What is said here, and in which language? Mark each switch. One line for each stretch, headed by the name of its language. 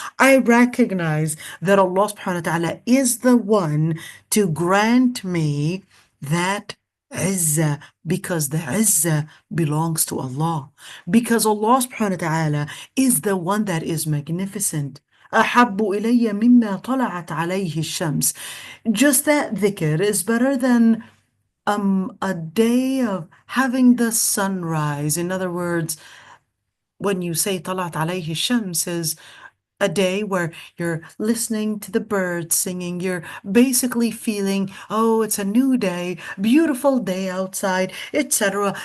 English: I recognize that Allah subhanahu wa ta'ala is the one to grant me that izzah, because the izzah belongs to Allah, because Allah subhanahu wa ta'ala is the one that is magnificent.
Arabic: أحب إلي مما طلعت عليه الشمس.
English: Just that dhikr is better than a day of having the sunrise. In other words, when you say
Arabic: طلعت عليه الشمس,
English: is a day where you're listening to the birds singing, you're basically feeling, oh, it's a new day, beautiful day outside, etc.